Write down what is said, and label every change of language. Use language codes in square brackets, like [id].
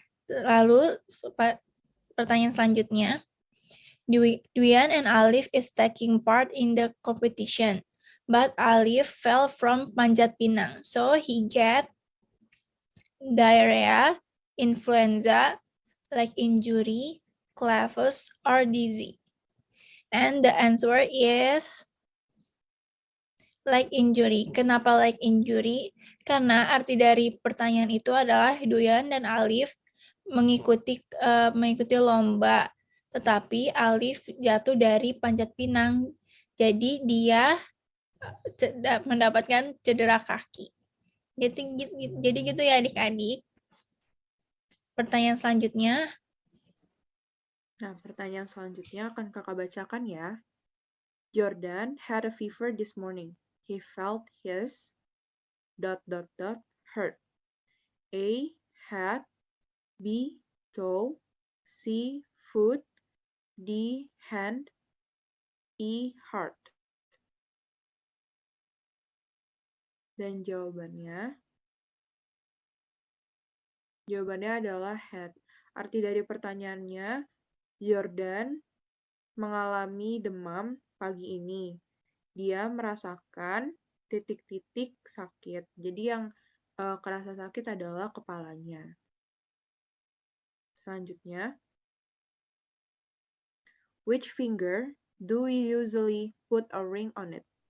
[id] Lalu pertanyaan selanjutnya. [en] Dwian and Alif is taking part in the competition. But Alif fell from Panjat Pinang. So he get diarrhea, influenza, leg injury, clavus, or dizzy. And the answer is like injury. [id] Kenapa [en] like injury? [id] Karena arti dari pertanyaan itu adalah Duyan dan Alif mengikuti lomba, tetapi Alif jatuh dari panjat pinang. Jadi dia mendapatkan cedera kaki. Jadi gitu ya adik-adik. Pertanyaan selanjutnya. Nah, pertanyaan selanjutnya akan kakak bacakan ya. [en] Jordan had a fever this morning. He felt his ... hurt. A. Head. B. Toe. C. Foot. D. Hand. E. Heart. [id] Dan jawabannya adalah head. Arti dari pertanyaannya, Jordan mengalami demam pagi ini. Dia merasakan titik-titik sakit. Jadi yang kerasa sakit adalah kepalanya. Selanjutnya, [en] which finger do we usually put a ring on it?